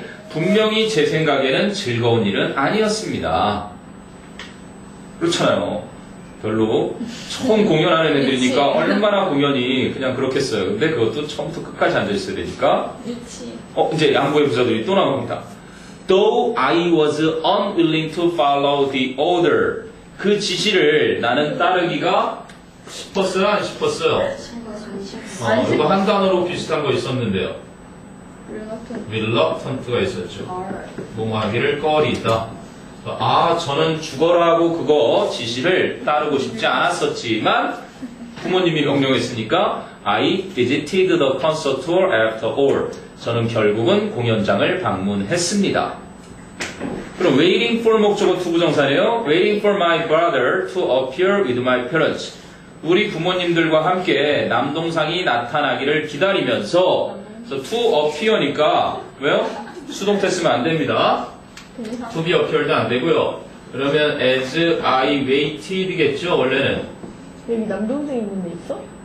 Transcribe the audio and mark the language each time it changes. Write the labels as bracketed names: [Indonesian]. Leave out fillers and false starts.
[Korean] 분명히 제 생각에는 즐거운 일은 아니었습니다. 그렇잖아요. 별로 처음 공연하는 애들이니까 얼마나 공연이 그냥 그렇겠어요. 근데 그것도 처음부터 끝까지 앉아있어야 되니까. 이제 양보의 부사들이 또 나옵니다. [English] Though I was unwilling to follow the order. [Korean] 그 지시를 나는 따르기가 싶었어요? 안 싶었어요? 이거 한 단어로 비슷한 거 있었는데요. reluctant가 있었죠. 뭐뭐 하기를 꺼리다. 저는 죽어라 하고 그거 지시를 따르고 싶지 않았었지만 부모님이 명령했으니까 [English] I visited the concert hall after all. [Korean] 저는 결국은 공연장을 방문했습니다. 그럼 waiting for 목적어 투부정사네요. [English] waiting for my brother to appear with my parents. [Korean] 우리 부모님들과 함께 남동생이 나타나기를 기다리면서 to appear니까 왜요? 수동태 쓰면 안 됩니다. to be appeared도 안 되고요. 그러면 [English] as I waited [Korean] 겠죠 원래는. 여기 남동생 있는 데 있어?